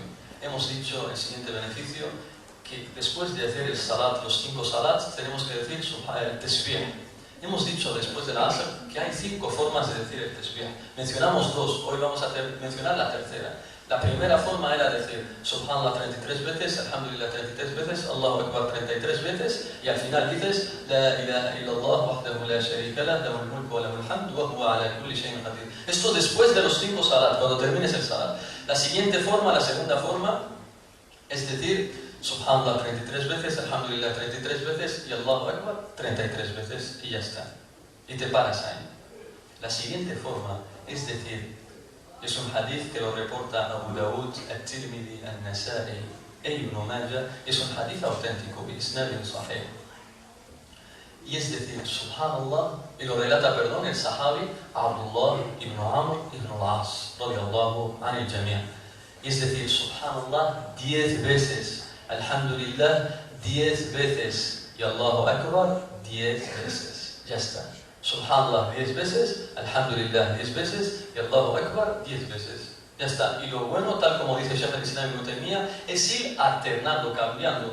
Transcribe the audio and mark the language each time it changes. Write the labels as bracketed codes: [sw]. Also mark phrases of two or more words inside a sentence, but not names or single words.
[es] Hemos dicho el siguiente beneficio, que después de hacer el salat, los 5 salats, tenemos que decir el tesbih. Hemos dicho después de la Asr que hay 5 formas de decir el tesbih. Mencionamos 2, hoy vamos a mencionar la tercera. La primera forma era decir Subhanallah 33 veces, Alhamdulillah 33 veces, [ar] الله أكبر [es] 33 veces, y al final dices [ar] لا إله إلا الله وحده لا شريك له، له الملك وله الحمد وهو على كل شيء قدير. [es] Esto después de los 5 salat, cuando termines el salat. La siguiente forma, la segunda forma, es decir Subhanallah 33 veces, Alhamdulillah 33 veces y [ar] الله أكبر [es] 33 veces y ya está. Y te paras ahí. La siguiente forma es decir, es un hadith que lo reporta Abu Dawud, Al-Tirmidhi, Al-Nasa'i e Ibn Majah. Es un hadith auténtico, [ar] بإسناد صحيح. [es] Y es decir, Subhanallah, y lo relata, el sahabi Abdullah ibn Amr ibn al-As, [ar] رضي الله عن الجميع'. [es] Y es decir, Subhanallah 10 veces, Alhamdulillah 10 veces, y [ar] الله أكبر [es] 10 veces. Ya está. Subhanallah 10 veces, Alhamdulillah 10 veces y [ar] الله أكبر [es] 10 veces. Ya está. Y lo bueno, tal como dice Shaykh al-Islam Ibn Taymiyyah, es ir alternando, cambiando.